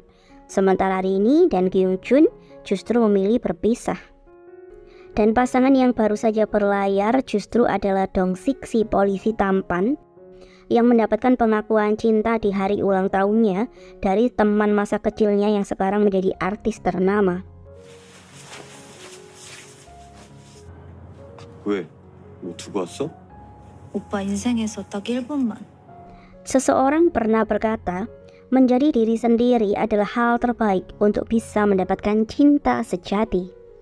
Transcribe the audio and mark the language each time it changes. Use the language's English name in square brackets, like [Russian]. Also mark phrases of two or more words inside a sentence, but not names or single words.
[Indonesian] Sementara Rini dan Kyung Jun justru memilih berpisah. Dan pasangan yang baru saja berlayar justru adalah Dong Sik, si polisi tampan yang mendapatkan pengakuan cinta di hari ulang tahunnya dari teman masa kecilnya yang sekarang menjadi artis ternama. [Korean] 왜? 뭐 두고 왔어? 오빠 인생에서 딱 1분만. [Indonesian] Seseorang pernah berkata, menjadi diri sendiri adalah hal terbaik untuk bisa mendapatkan cinta sejati.